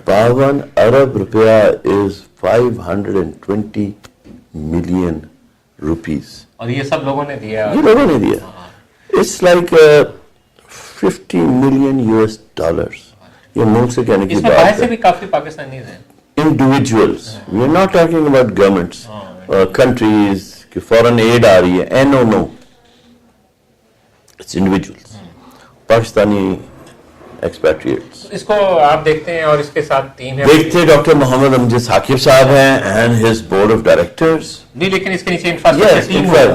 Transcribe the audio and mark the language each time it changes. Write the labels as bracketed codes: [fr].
[ur] 52 ارب روپیہ [en] Is 520 million rupees. [ur] اور یہ سب لوگوں نے دیا، یہ لوگوں نے دیا. [en] It's like 50 million US dollars. [ur] یہ ملک سے کہنے کی بات ہے. باہر سے بھی کافی پاکستانیز ہیں. [en] Individuals. We are not talking about governments, countries, [ur] کہ foreign aid آ رہی ہے. [en] No. It's individuals. [ur] Pakistani expatriates. اس کو آپ دیکھتے ہیں اور اس کے ساتھ ٹیم ہے. دیکھتے ڈاکٹر محمد امجد ثاقب صاحب ہیں [en] and his board of directors. [ur] نہیں، لیکن اس کے نیچے انفراسٹرکچر ٹیم ہے.